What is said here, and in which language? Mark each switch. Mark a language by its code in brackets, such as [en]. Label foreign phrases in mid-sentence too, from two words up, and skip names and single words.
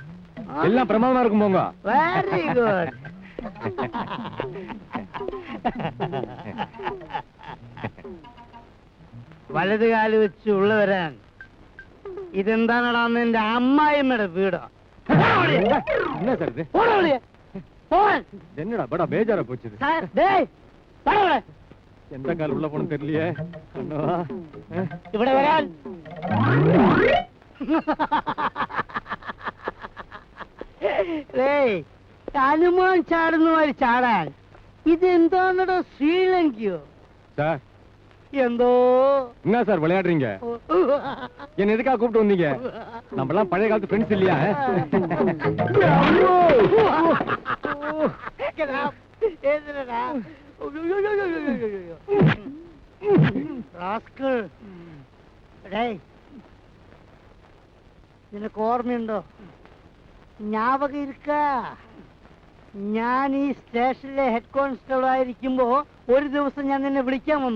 [ta] எல்லாம் பிரமாதமா இருக்கும் போங்க. [en] very good. [ml] വലത് കാല് വെച്ച് ഉള്ള വരാൻ ഇതെന്താണടാ നിന്റെ അമ്മായിമ്മയുടെ വീടോ? [ta] என்ன சார் இது? [ml] പോടാ വെളിയെ. പോവാൻ. [ta] என்னடா படா பேஜாரா போச்சு. [ml] സാർ, ഡേയ്, പോടാ ഇവിടെ. [ta] எந்த கால் உள்ள போன தெரியலையே. அண்ணா. [ml] ഇവിടെ വരാൻ. ഡേയ്, ഹനുമാൻ ചാടുന്ന മാതിരി ചാടാൻ ഇതെന്താണോ ശ്രീലങ്കയോ? [ta] சார் [ml] എന്തോ [ta] என்ன சார் விளையாடுறீங்க? என்ன எதுக்காக கூப்பிட்டு வந்தீங்க? நம்ம எல்லாம் பழைய காலத்து ஃப்ரெண்ட்ஸ் இல்லையா? [ml] എന്തിനാ? റാസ്കൽ. ഡേയ്, നിനക്ക് ഓർമ്മയുണ്ടോ? [ta] ஞாபகம் இருக்க, [ml] ഞാൻ ഈ സ്റ്റേഷനിലെ [en] head constable [ml] ആയിരിക്കുമ്പോ ഒരു ദിവസം ഞാൻ നിന്നെ വിളിക്കാൻ വന്നു.